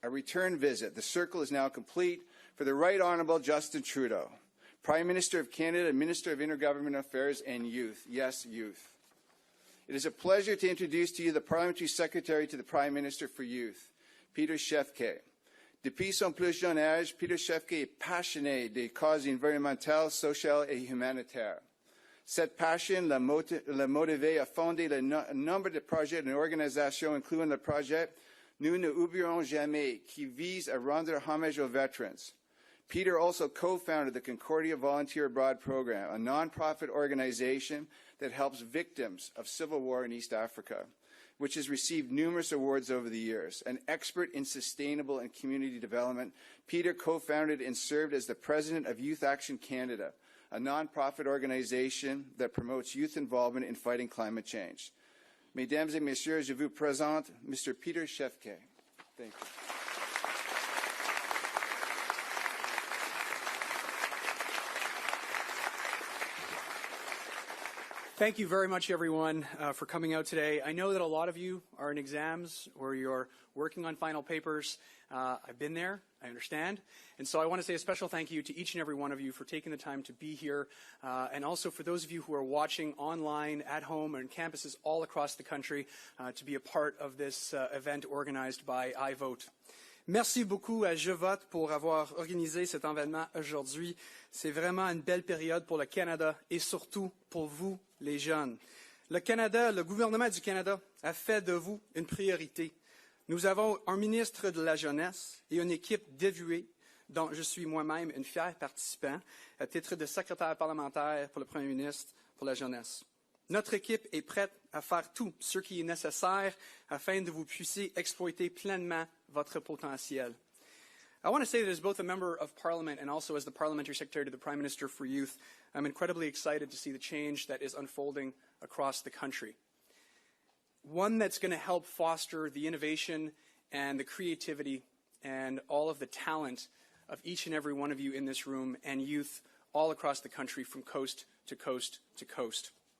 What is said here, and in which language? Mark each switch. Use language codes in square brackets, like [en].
[en] The circle is now complete for the Right Honourable Justin Trudeau, Prime Minister of Canada and Minister of Intergovernmental Affairs and Youth. Yes, youth. It is a pleasure to introduce to you the Parliamentary Secretary to the Prime Minister for Youth, Peter Schiefke. [fr] Depuis son plus jeune âge, Peter Schiefke est passionné des causes environnementales, sociales et humanitaires. Cette passion l'a motivé à fonder un nombre de projets et organisations, incluant le projet Nous ne oublierons jamais, qui vise à rendre hommage aux veterans. [en] Peter also co-founded the Concordia Volunteer Abroad Program, a non-profit organization that helps victims of civil war in East Africa, which has received numerous awards over the years. An expert in sustainable and community development, Peter co-founded and served as the president of Youth Action Canada, a non-profit organization that promotes youth involvement in fighting climate change. [fr] Mesdames et messieurs, je vous présente Mr. [en] Peter Schiefke. Thank you. Thank you very much, everyone, for coming out today. I know that a lot of you are in exams or you're working on final papers. I've been there, I understand. And so I want to say a special thank you to each and every one of you for taking the time to be here, and also for those of you who are watching online, at home, and campuses all across the country to be a part of this event organized by iVote. [fr] Merci beaucoup à jeVote pour avoir organisé cet événement aujourd'hui. C'est vraiment une belle période pour le Canada et surtout pour vous, les jeunes. Le gouvernement du Canada a fait de vous une priorité. Nous avons un ministre de la Jeunesse et une équipe dévouée dont je suis moi-même une fière participant à titre de secrétaire parlementaire pour le Premier ministre pour la Jeunesse. Notre équipe est prête à faire tout ce qui est nécessaire afin de vous puissiez exploiter pleinement votre potentiel. [en] I want to say that as both a member of Parliament and also as the Parliamentary Secretary to the Prime Minister for Youth, I'm incredibly excited to see the change that is unfolding across the country. One that's going to help foster the innovation and the creativity and all of the talent of each and every one of you in this room and youth all across the country from coast to coast to coast.